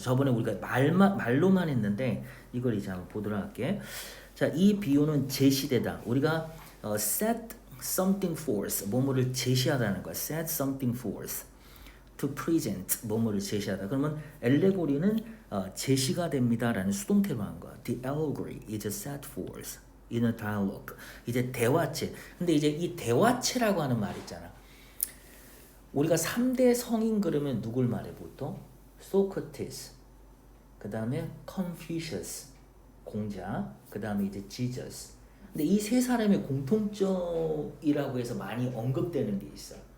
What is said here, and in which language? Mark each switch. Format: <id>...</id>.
<ko>저번에 우리가 말로만 했는데 이걸 이제 한번 보도록 할게. 자, 이 비유는 제시되다. 우리가</ko> <en>set something forth,</en> <ko>뭐뭐를 제시하다는 거야.</ko> <en>set something forth. to present,</en> <ko>뭐뭐를 제시하다. 그러면 엘레고리는 제시가 됩니다라는 수동태로 한 거야.</ko> <en>The allegory is set forth in a dialogue.</en> <ko>이제 대화체. 근데 이제 이 대화체라고 하는 말 있잖아. 우리가 3대 성인 그러면 누굴 말해 보통? 소크라테스, 그 다음에 컨퓨셔스, 공자, 그 다음에 이제 지저스. 근데 이 세 사람의 공통점이라고 해서 많이 언급되는 게 있어.</ko>